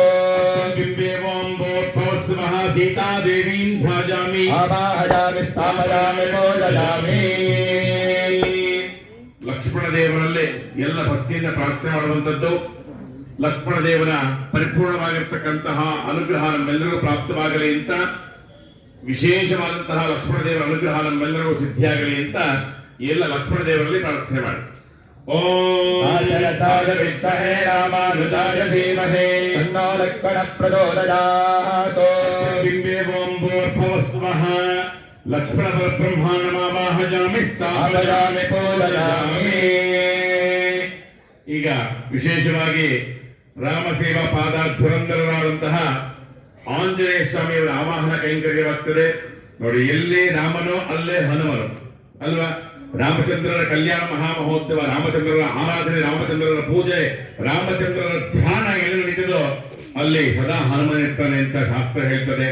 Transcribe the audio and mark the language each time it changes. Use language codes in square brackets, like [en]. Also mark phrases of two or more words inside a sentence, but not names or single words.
[sa] बिम्बेवोऽम्बोद्भवस्वः सीता देवीं ध्यायामि आवाहयामि स्थापयामि पूजयामि. [kn] ಲಕ್ಷ್ಮಣ ದೇವರಲ್ಲಿ ಎಲ್ಲ ಭಕ್ತಿಯಿಂದ ಪ್ರಾರ್ಥನೆ ಮಾಡುವಂಥದ್ದು. ಲಕ್ಷ್ಮಣ ದೇವರ ಪರಿಪೂರ್ಣವಾಗಿರ್ತಕ್ಕಂತಹ ಅನುಗ್ರಹ ನಮ್ಮೆಲ್ಲರಿಗೂ ಪ್ರಾಪ್ತವಾಗಲಿ ಅಂತ ವಿಶೇಷವಾದಂತಹ ಲಕ್ಷ್ಮಣ ದೇವರ ಅನುಗ್ರಹ ನಮ್ಮೆಲ್ಲರಿಗೂ ಸಿದ್ಧಿಯಾಗಲಿ ಅಂತ ಎಲ್ಲ ಲಕ್ಷ್ಮಣ ದೇವರಲ್ಲಿ ಪ್ರಾರ್ಥನೆ ಮಾಡಿ. [sa] आशरथाय विद्महे रामानुजाय धीमहि तन्नो लक्ष्मणः प्रचोदयात्. बिम्बेवोऽम्बोर्भवस्वः लक्ष्मण परब्रह्माणमावाहयामि स्थापयामि पूजयामि. [kn] ಈಗ ವಿಶೇಷವಾಗಿ ರಾಮಸೇವಾ ಪಾದಾಧುರಂಧರರಾದಂತಹ ಆಂಜನೇಯ ಸ್ವಾಮಿಯವರ ಆವಾಹನ ಕೈಂಕರ್ಯವಾಗ್ತದೆ ನೋಡಿ. ಎಲ್ಲಿ ರಾಮನೋ ಅಲ್ಲೇ ಹನುಮನು ಅಲ್ವಾ. ರಾಮಚಂದ್ರರ ಕಲ್ಯಾಣ ಮಹಾಮಹೋತ್ಸವ, ರಾಮಚಂದ್ರರ ಆರಾಧನೆ, ರಾಮಚಂದ್ರರ ಪೂಜೆ, ರಾಮಚಂದ್ರರ ಧ್ಯಾನ ಎಲ್ಲಿ ನಡೀತದೋ ಅಲ್ಲಿ ಸದಾ ಹನುಮನಿರ್ತಾನೆ ಅಂತ ಶಾಸ್ತ್ರ ಹೇಳ್ತದೆ.